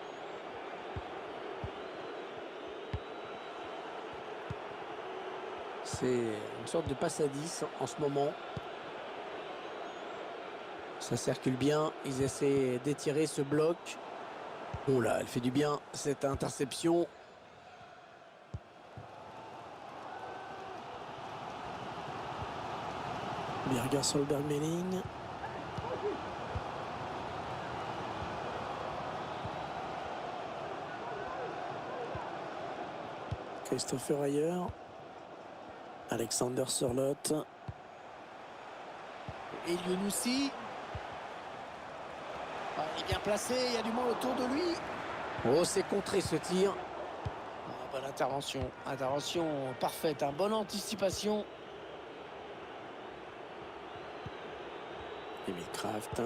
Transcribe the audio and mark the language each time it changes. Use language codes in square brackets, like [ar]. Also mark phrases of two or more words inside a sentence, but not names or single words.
[fr] C'est une sorte de passe à 10 en ce moment. Ça circule bien, ils essaient d'étirer ce bloc. Oh là, elle fait du bien, cette interception. Birger Solberg-Melling. Christopher Ayer. Alexander Sørloth. Et Younousi. Il est bien placé, il y a du monde autour de lui. Oh, c'est contré ce tir. Bonne intervention. Intervention parfaite, bonne anticipation. Emil Kraft.